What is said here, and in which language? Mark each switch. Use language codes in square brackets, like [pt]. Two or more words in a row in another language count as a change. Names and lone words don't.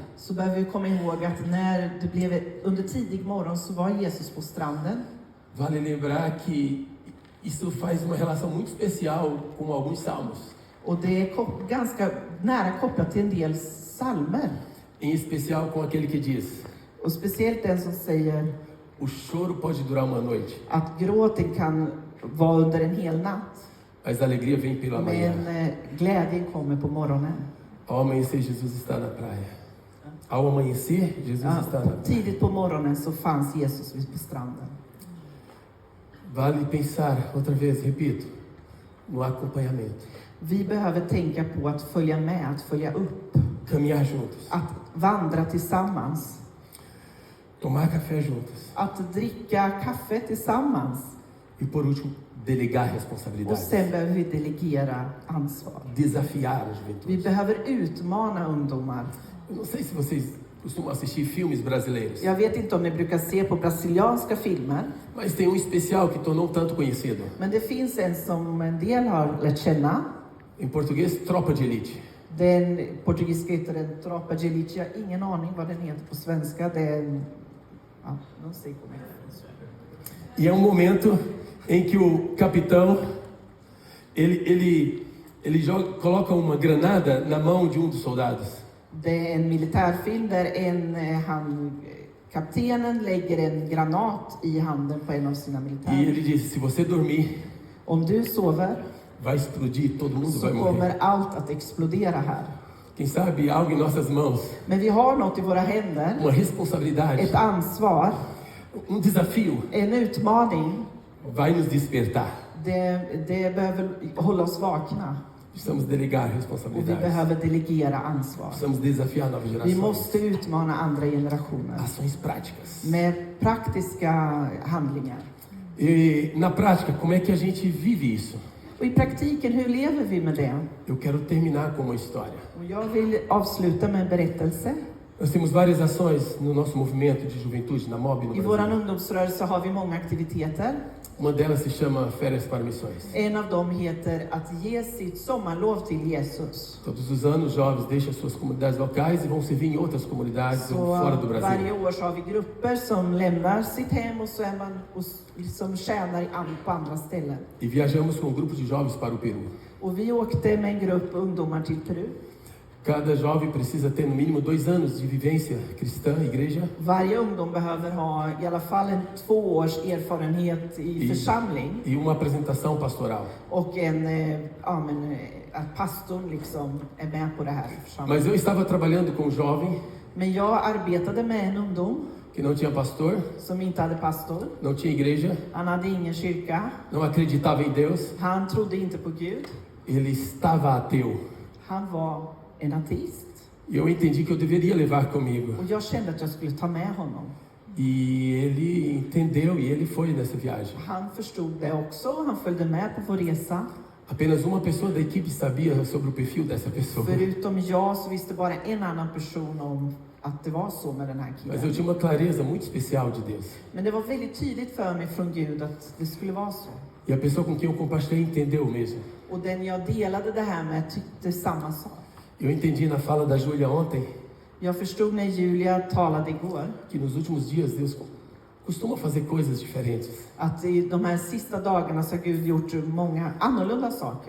[sv] så behöver vi komma ihåg att när det blev under tidig morgon så var Jesus på stranden. [pt] Vale lembrar que isso faz uma relação muito especial com alguns salmos. [sv] Och det är ganska nära kopplat till en del psalmer. [pt] Em especial com aquele que diz: [sv] Och speciellt den som säger [pt] o choro pode durar uma noite, [sv] att gråten kan vara under en hel natt. [pt] mas a alegria vem pela manhã. [sv] Men glädjen kommer på morgonen. [pt] Ao amanhecer, Jesus está na praia. Ao amanhecer, Jesus está na praia. [sv] Tidigt på morgonen så fanns Jesus på stranden. [pt] Vale pensar, outra vez, repito, no acompanhamento. [sv] Vi behöver tänka på att följa med, att följa upp. [pt] Caminhar juntos. [sv] Att vandra tillsammans. [pt] Tomar café juntos. [sv] Att dricka kaffe tillsammans. [pt] E por último, delegar [sv] Och [pt] responsabilidades. [sv] sen behöver vi delegera ansvar. [pt] Desafiar a [sv] Vi [pt] juventude. [sv] behöver utmana ungdomar. [pt] Eu não sei se vocês costumam assistir filmes brasileiros, [sv] Jag vet inte om ni brukar se på brasilianska filmer. [pt] mas tem um especial que tornou tanto conhecido. [sv] Men det finns en som en del har lärt känna. [pt] Em português, Tropa de Elite. [sv] Den portugisiska heter den Tropa de Elite. Jag har ingen aning vad den heter på svenska. Den... Ja, [pt] não sei como é que E é um momento em que o capitão ele coloca uma granada na mão de um dos soldados. [sv] Det är en militärfilm där kaptenen lägger en granat i handen på en av sina [pt] E [sv] militärer. [pt] ele diz: se você dormir, [sv] Om du sover [pt] vai explodir, todo mundo [sv] så [pt] vai morrer. [sv] kommer allt att explodera här. [pt] Quem sabe algo em nossas mãos, [sv] Men vi har något i våra händer, [pt] uma responsabilidade, [sv] ett ansvar, [pt] desafio, [sv] en utmaning. [pt] vai nos despertar. [sv] Det behöver hålla oss vakna. [pt] Precisamos delegar [sv] Och vi [pt] responsabilidades. [sv] behöver delegera ansvar. [pt] Precisamos desafiar novas [sv] Vi [pt] gerações. [sv] måste utmana andra generationer [pt] Ações práticas. [sv] med praktiska handlingar. [pt] E na prática, como é que a gente vive isso? [sv] Och i praktiken, hur lever vi med det? [pt] Eu quero terminar com uma história. [sv] Och jag vill avsluta med en berättelse. [pt] Nós temos várias ações no nosso movimento de juventude, na MOB no [sv] I vår [pt] Brasil. [sv] ungdomsrörelse har vi många aktiviteter. [pt] Uma delas se chama Férias para Missões. [sv] En av dem heter att ge sitt sommarlov till Jesus. [pt] Todos os anos, jovens deixam suas comunidades locais e vão servir em outras comunidades [sv] Så [pt] fora do [sv] varje [pt] Brasil. [sv] år så har vi grupper som lämnar sitt hem och så är man som tjänar på andra ställen. [pt] E viajamos com um grupo de jovens para o Peru. [sv] Och vi åkte med en grupp ungdomar till Peru. [pt] Cada jovem precisa ter no mínimo 2 anos de vivência cristã, igreja, [sv] Varje ungdom behöver ha i alla fall 2 års erfarenhet i församling. [pt] e uma apresentação pastoral. [sv] Och att pastorn liksom är med på det här i församlingen. [pt] Mas eu estava trabalhando com um jovem [sv] Men jag arbetade med en ungdom [pt] que não tinha pastor, [sv] som inte hade pastor. [pt] não tinha igreja, [sv] Han hade ingen kyrka. [pt] não acreditava em Deus, [sv] Han trodde inte på Gud. [pt] ele estava ateu. [sv] Han var en ateist. [pt] E eu entendi que eu deveria levar comigo. [sv] Och jag kände att jag skulle ta med honom. [pt] E ele entendeu e ele foi nessa viagem. [sv] Han förstod det också. Han följde med på vår resa. [pt] Apenas uma pessoa da equipe sabia sobre o perfil dessa pessoa. [sv] Förutom jag så visste bara en annan person om att det var så med den här [pt] Mas eu [sv] killen. [pt] tinha uma clareza muito especial de Deus. [sv] Men det var väldigt tydligt för mig från Gud att det skulle vara så. [pt] E a pessoa com quem eu compartilhei entendeu mesmo. [sv] Och den jag delade det här med tyckte samma sak. [pt] Eu entendi na fala da Júlia ontem [sv] Jag förstod när Julia talade igår [pt] que nos últimos dias Deus costuma fazer coisas diferentes. [sv] att i de här sista dagarna så har Gud gjort många annorlunda saker.